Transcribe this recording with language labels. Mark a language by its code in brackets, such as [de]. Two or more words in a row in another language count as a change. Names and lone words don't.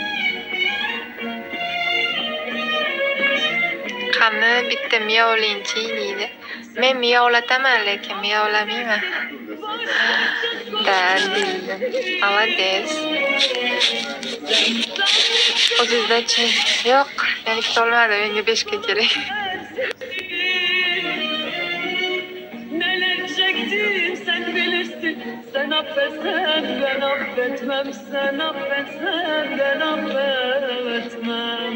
[uz] Qani bitta miyovlinchi deydi. Men miyovlataman, lekin miyovlamayman. Da, deydi. Молодец. O'zingizda-chi? Yo'q, men kitolmadim, menga 5 ga kerak. [tr] Neler çektim sen bilirsin. Sen affetsen ben affetmem. Sen affetsen ben affetmem.